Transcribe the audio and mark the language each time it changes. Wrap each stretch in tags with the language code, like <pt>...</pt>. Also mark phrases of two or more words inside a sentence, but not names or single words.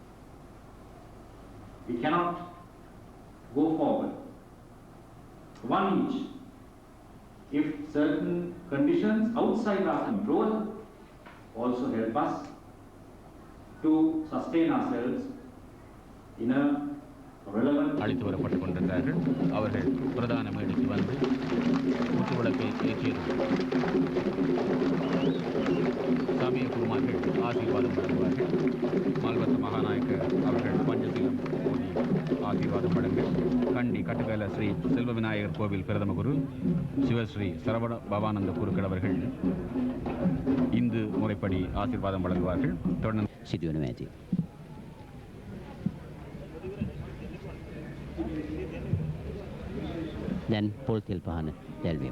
<en>We cannot go forward one each if certain conditions outside our control also help us to sustain ourselves in a relevant.</en> <ta>அழைத்து வரப்பட்டுக் கொண்டிருக்கிறார்கள். அவர்கள் பிரதான மேடைக்கு வந்து குத்துவிளக்கை ஏற்றியது சாமிய குருமார்கள் ஆசீர்வாதம் வழங்குவார்கள். மால்வத்த மகாநாயக்க அவர்கள் பஞ்சசீலம் ஓதி ஆசீர்வாதம் வழங்க கண்டி கட்டுவேல ஸ்ரீ செல்வ விநாயகர் கோவில் பிரதம குரு சிவஸ்ரீ சரவண பவானந்த குருக்கள் அவர்கள் இந்து முறைப்படி ஆசீர்வாதம் வழங்குவார்கள். தொடர்ந்து</ta> <si>සිදුවනු ඇති. දැන් පොල් තෙල් පහන දැල්වීම.</si>